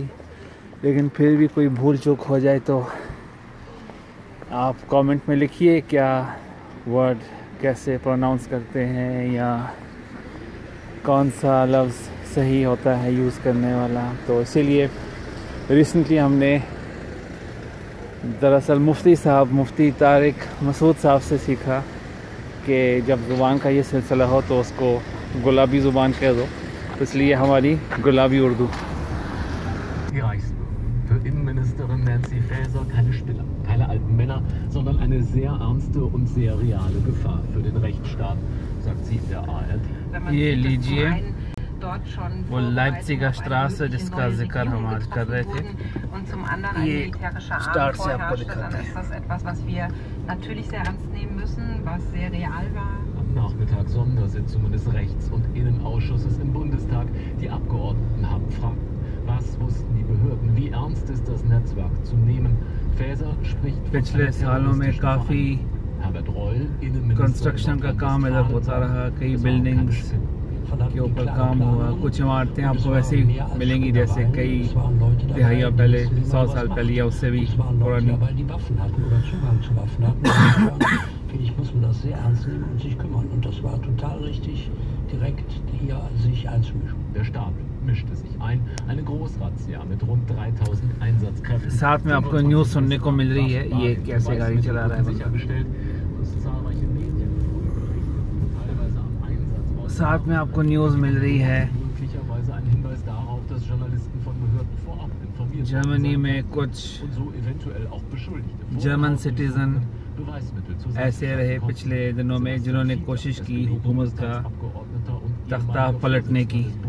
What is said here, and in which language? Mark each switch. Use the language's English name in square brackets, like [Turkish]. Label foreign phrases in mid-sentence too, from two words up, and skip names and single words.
[Hindi] लेकिन फिर भी कोई भूल चूक हो जाए तो आप कमेंट में लिखिए क्या वर्ड कैसे प्रोनाउंस करते हैं या कौन सा लफ्ज़ सही होता है यूज़ करने वाला। तो इसीलिए रिसेंटली हमने दरअसल मुफ्ती तारिक मसूद साहब से सीखा कि जब ज़ुबान का ये सिलसिला हो तो उसको गुलाबी ज़ुबान कह दो, तो इसलिए हमारी गुलाबी उर्दू। [German] Für Innenministerin Nancy Faeser keine Spinner, keine alten Männer, sondern eine sehr ernste und sehr reale Gefahr für den Rechtsstaat, sagt sie in der ARD. [Hindi] ये लीजिए वो लाइप्ज़िगर स्ट्रासे जिसका जिक्र हम आज कर रहे थे, ये स्टार्ट से आपको दिखाते हैं। [German] Am Nachmittag Sondersitzungen des Rechts- und Innenausschusses im Bundestag. Die Abgeordneten haben Fragen. Was wussten die Behörden? Wie ernst ist das Netzwerk zu nehmen? Faeser spricht von [Hindi] पिछले सालों में काफ़ी कंस्ट्रक्शन का काम इधर होता रहा, कई बिल्डिंग्स के ऊपर काम हुआ। कुछ इमारतें आपको वैसे ही मिलेंगी जैसे कई दिहाइयाँ पहले, 100 साल पहले या उससे भी पुरानी। [German] finde ich, muss man das sehr ernst nehmen und sich kümmern. Und das war total richtig, direkt hier sich einzumischen. Der Staat mischte sich ein. Eine Großrazzia mit rund 3000 Einsatzkräften. [Hindi] साथ में आपको न्यूज़ सुनने को मिल रही है ये कैसे गाड़ी चला रहा है। साथ में आपको न्यूज़ मिल रही है जर्मनी में कुछ [English] German citizen [Hindi] ऐसे रहे पिछले दिनों में जिन्होंने कोशिश की हुकूमत का तख्ता पलटने की।